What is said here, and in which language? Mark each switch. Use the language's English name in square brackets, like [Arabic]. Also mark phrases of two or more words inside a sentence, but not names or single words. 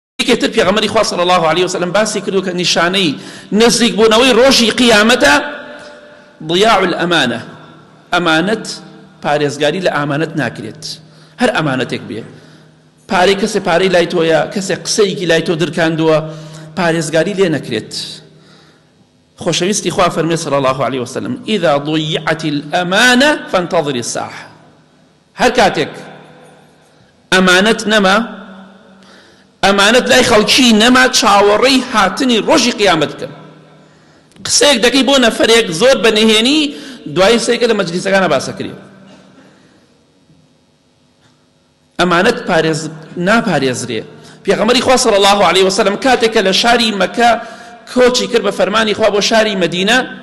[Central Kurdish] یەکێتر پێغەمبەری خوا [Arabic] صلی الله عليه وسلم [Central Kurdish] باسی کردو کە نیشانەی نزیک بوونەوەی ڕۆژی قیامەتە [Arabic] ضیاع الأمانة [Central Kurdish] ئەمانەت پارێزگاری لە ئامانەت ناکرێت هەر ئەمانەتێک بێ پارەی کەسێ پارەی لای تۆیە کەسێ قسەیەکی لای تۆ دڕکاندووە پارێزگاری لێ نەکرێت خۆشەویستی خوا فەرمێ [Arabic] صلی الله عليه وسلم إذا ضيعت الأمانة فانتظر الساعة [Central Kurdish] هەر کاتێک ئەمانەت نەما ئەمانەت لای خەڵکی نەما چاوەڕێی هاتنی ڕۆژی قیامەت بکەن قسەیەک دەکەی بۆ نەفەرێک زۆر بەنهێنی دوای سێکە لە مەجلیسەکانە باسەکرێ ئەمانەت ناپارێزرێ پێغەمبەری خوا [Arabic] صلی الله عليه وسلم [Central Kurdish] کاتێکە لە شاری مەکە کۆچی کرد بە فەرمانی خوا بۆ شاری مەدینە